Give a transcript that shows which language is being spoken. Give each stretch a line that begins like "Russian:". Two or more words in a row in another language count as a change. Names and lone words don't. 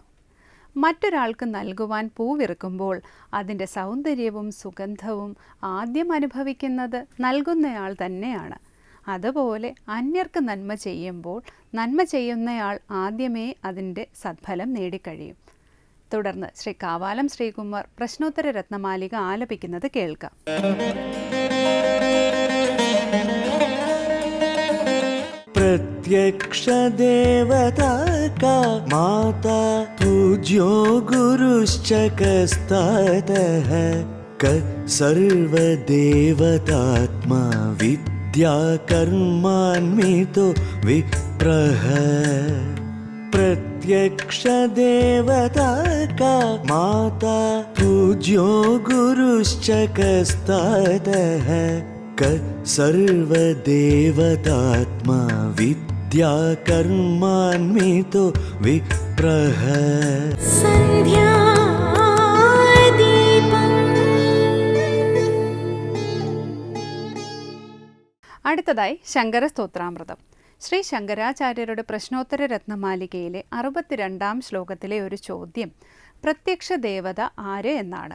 Malayalam: മറ്റൊരാൾക്ക് നൽകുവാൻ പൂവിറുക്കുമ്പോൾ അതിൻ്റെ സൗന്ദര്യവും സുഗന്ധവും ആദ്യം അനുഭവിക്കുന്നത് നൽകുന്നയാൾ തന്നെയാണ്. അതുപോലെ അന്യർക്ക് നന്മ ചെയ്യുമ്പോൾ നന്മ ചെയ്യുന്നയാൾ ആദ്യമേ അതിൻ്റെ സദ്ഫലം നേടിക്കഴിയും. തുടർന്ന് ശ്രീ കാവാലം ശ്രീകുമാർ പ്രശ്നോത്തര രത്നമാലിക ആലപിക്കുന്നത് കേൾക്കാം.
Sanskrit: प्रत्यक्ष देवता का माता पूज्यो गुरुश्च कस्तातः क सर्वदेवतात्मा विद्या कर्मान्वितो विप्रः. प्रत्यक्ष देवता का माता पूज्यो गुरुश्च कस्तातः क सर्वदेवतात्मा विद्या कर्मान्वितो विप्रः.
Malayalam: അടുത്തതായി ശങ്കര സ്തോത്രാമൃതം. ശ്രീ ശങ്കരാചാര്യരുടെ പ്രശ്നോത്തര രത്നമാലികയിലെ 62-ാം ശ്ലോകത്തിലെ ഒരു ചോദ്യം പ്രത്യക്ഷ ദേവത ആര് എന്നാണ്.